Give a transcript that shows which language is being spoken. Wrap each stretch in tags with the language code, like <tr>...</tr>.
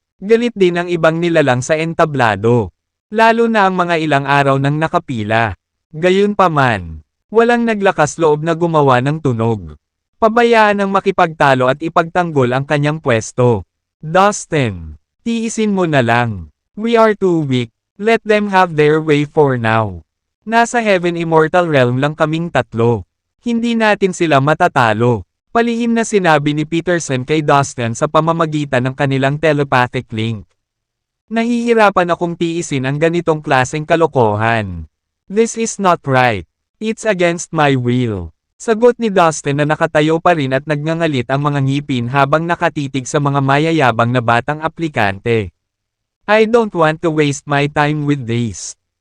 <tl>Galit din ang ibang nilalang sa entablado. Lalo na ang mga ilang araw nang nakapila. Gayunpaman, walang naglakas loob na gumawa ng tunog. Pabayaan ang makipagtalo at ipagtanggol ang kanyang pwesto. Dustin, tiisin mo na lang.</tl> <en>We are too weak. Let them have their way for now.</en> <tl>Nasa Heaven Immortal Realm lang kaming tatlo. Hindi natin sila matatalo. Palihim na sinabi ni Peterson kay Dustin sa pamamagitan ng kanilang telepathic link. Nahihirapan akong tiisin ang ganitong klaseng kalokohan.</tl> <en>This is not right. It's against my will.</en> <tl>Sagot ni Dustin na nakatayo pa rin at nagngangalit ang mga ngipin habang nakatitig sa mga mayayabang na batang aplikante.</tl> <en>I don't want to waste my time with this.</en>